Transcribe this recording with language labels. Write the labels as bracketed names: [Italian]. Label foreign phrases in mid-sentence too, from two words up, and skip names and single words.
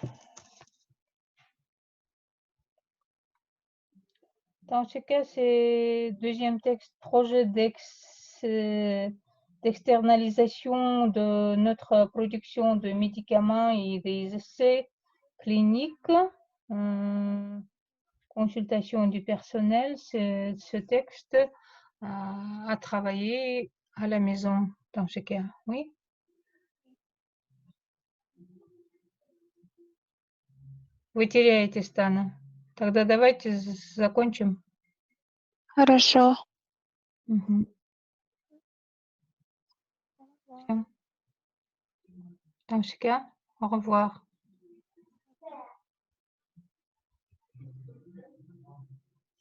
[French] Dans ce cas, c'est deuxième texte, projet d'externalisation de notre production de médicaments et des essais cliniques, consultation du personnel. Ce texte à travailler à la maison dans ce cas, oui. [Russian] Вы теряете, Стана. Тогда давайте закончим. Хорошо. Всем. [French] Dans ce cas, au revoir.